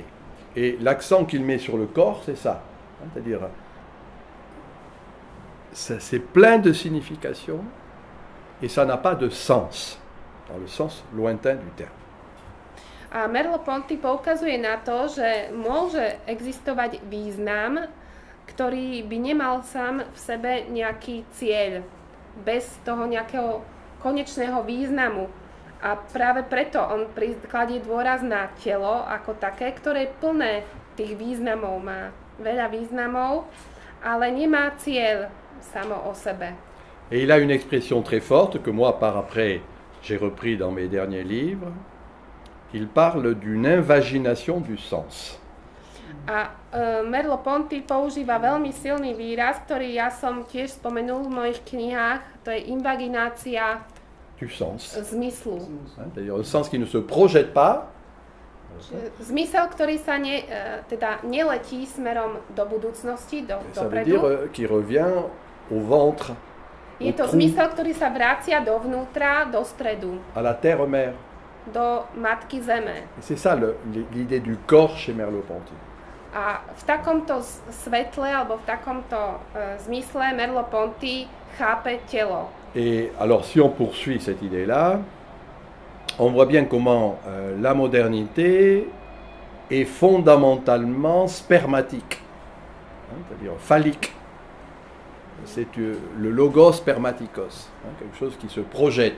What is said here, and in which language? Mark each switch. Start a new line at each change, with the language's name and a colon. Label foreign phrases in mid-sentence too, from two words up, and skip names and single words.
French: Et l'accent qu'il met sur le corps, c'est ça. C'est-à-dire, c'est plein de signification et ça n'a pas de sens, dans le sens lointain du terme.
Slovak: A Merleau-Ponty poukazuje na to, že môže existovať význam, ktorý by nemal sám v sebe nejaký cieľ, bez toho nejakého konečného významu. A práve preto on kladie dôraz na telo ako také, ktoré je plné tých významov, má veľa významov, ale nemá cieľ samo o sebe.
French: Et il a une expression très forte que moi, par après, j'ai repris dans mes derniers livres. Il parle d'une invagination du sens.
Slovak: A Merleau-Ponty používa veľmi silný výraz, ktorý ja som tiež spomenul v mojich knihách, to je invaginácia
French: du sens.
Slovak: Zmyslu.
French: C'est-à-dire un sens qui ne se projette pas.
Slovak: Zmysel, ktorý sa neletí smerom do budúcnosti, dopredu.
French: Ça veut dire qui revient au ventre.
Slovak: Je to zmysel, ktorý sa vracia dovnútra, do stredu.
French: À la terre-mère.
Slovak: Do matky zeme.
French: Et c'est ça l'idée du corps chez Merleau-Ponty.
Slovak: A v takomto svetle, alebo v takomto zmysle Merleau-Ponty chápe telo.
French: Et alors, si on poursuit cette idée-là, on voit bien comment la modernité est fondamentalement spermatique, c'est-à-dire phallique. C'est le
Greek: λόγος σπερματικός,
French: quelque chose qui se projette.